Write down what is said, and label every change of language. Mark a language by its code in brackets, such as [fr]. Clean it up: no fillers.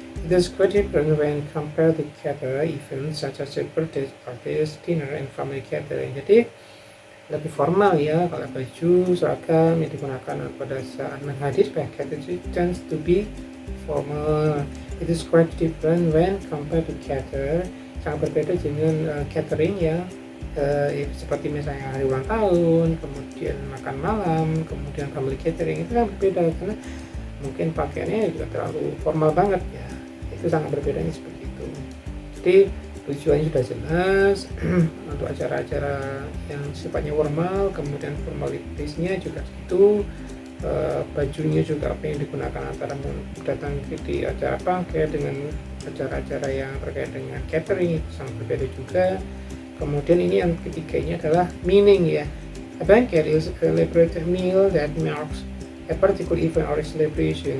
[en] It is quite different when compared to caterer events such as birthday parties, dinner, and family catering. [id] Jadi lebih formal ya, kalau baju seragam yang digunakan pada saat menghadiri banquet itu [en] tends to be formal. It is quite different when compared to caterer. [id] Sangat berbeda dengan catering yang seperti misalnya hari ulang tahun, kemudian makan malam, kemudian family catering, itu kan berbeda karena mungkin pakaiannya juga terlalu formal banget ya. Itu sangat berbedanya seperti itu. Jadi tujuannya sudah jelas untuk acara-acara yang sifatnya formal, kemudian formalitasnya juga gitu. Bajunya juga apa yang digunakan antara datang di acara banquet dengan acara-acara yang terkait dengan catering itu sangat berbeda juga. Kemudian ini yang ketiga ini adalah meaning ya, [en] A banquet is a elaborate meal that marks a particular event or celebration.